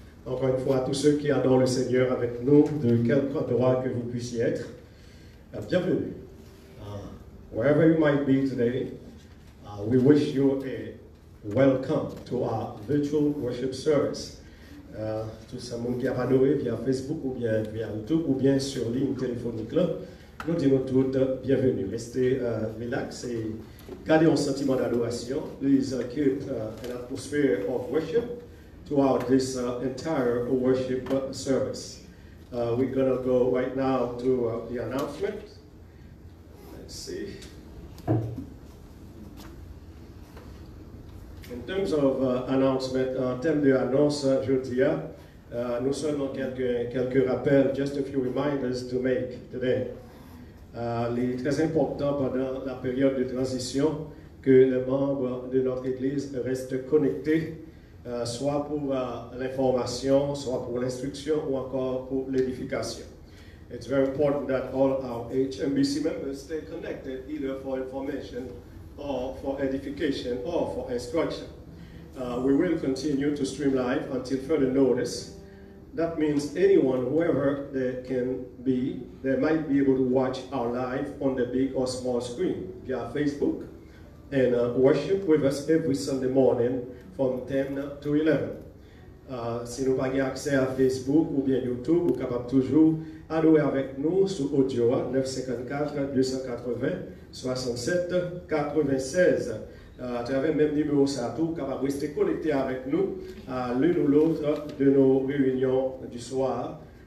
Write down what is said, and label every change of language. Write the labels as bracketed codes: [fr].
[fr] Encore une fois, à tous ceux qui adorent le Seigneur avec nous, de quelque endroit que vous puissiez être, bienvenue. [en] Wherever you might be today, we wish you a welcome to our virtual worship service. [fr] Tout ce monde qui a adoré via Facebook ou bien via YouTube ou bien sur ligne téléphonique là, nous disons toutes bienvenue. Restez relax et gardez un sentiment d'adoration. [en] Please keep an atmosphere of worship throughout this entire worship service. We're going to go right now to the announcement. Let's see. In terms of announcement, [fr] en termes d'annonce, je dirais, nous seulement quelques rappels, [en] just a few reminders to make today. [fr] Il est très important pendant la période de transition que les membres de notre Église restent connectés, soit pour l'information, soit pour l'instruction ou encore pour l'édification. [en] It's very important that all our HMBC members stay connected either for information or for edification or for instruction. We will continue to stream live until further notice. That means anyone, whoever they can be, they might be able to watch our live on the big or small screen via Facebook and worship with us every Sunday morning from 10 to 11. [fr] Si nous n'avons pas accès à Facebook ou bien YouTube, vous êtes capable toujours adorer avec nous sur audio 954 280 67 96. À travers le même numéro, ça tout, capable de rester connecté avec nous à l'une ou l'autre de nos réunions du soir.